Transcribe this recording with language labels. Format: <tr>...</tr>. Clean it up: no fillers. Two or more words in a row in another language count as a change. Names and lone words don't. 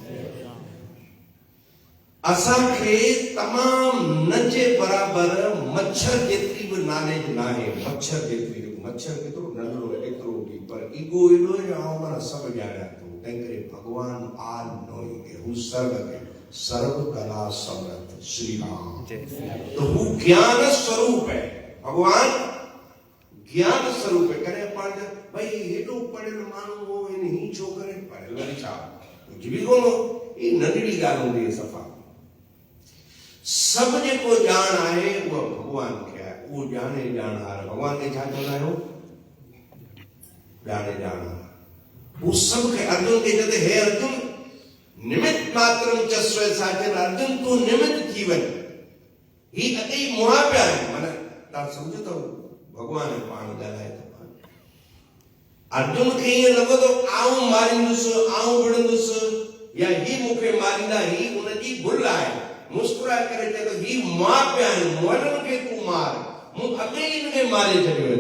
<sd>असांखे तमामु न जे बराबरि मच्छर जेतिरी बि नॉलेज न आहे। मच्छर जेतिरी, मच्छर केतिरो नंढड़ो एतिरो बि, पर ईगो एॾो आहे जो माना सभु ॼाणिया थो। तंहिं करे भगवान</sd> <en>all knowing,</en> <sd>हू सर्व कला समर्थ। श्री राम।</sd> <hi>तो हू ज्ञान स्वरूप है। भगवान ज्ञान स्वरूप है।</hi> <sd>कॾहिं पाण भई हेॾो पढ़ियल माण्हू हो, ही छो करे? पढ़ियल वरी छा, कुझु बि कोन हो। ही नंढड़ी ॻाल्हि हूंदी आहे सफ़ा। सभु जेको ॼाण आहे उहा भगवान खे आहे। उहो ॼाणे ॼाणहार। भगवान खे छा चवंदा आहियूं? ॼाणे ॼाणहार।</sd> <hi>वो सब के अर्जुन के कहते,</hi> <sd>हे अर्जुन</sd> <sa>निमित्त मात्रम च स्वसाचन,</sa> <sd>अर्जुन तू निमित्त थी वञ। ही अति मुहाप्या है। माना तव्हां सम्झो था भगवान पाण ॻाल्हाए थो। अर्जुन खे ईअं लॻो थो आऊं मारींदुसि, आऊं विढ़ंदुसि, या ही मूंखे मारींदा, ही उनजी भुल आहे। मुस्कुराए करे चए थो ही मुहाप्या आहिनि, मुअलनि खे तूं मार, मूं अॻे ई हिनखे मारे छॾियो।</sd>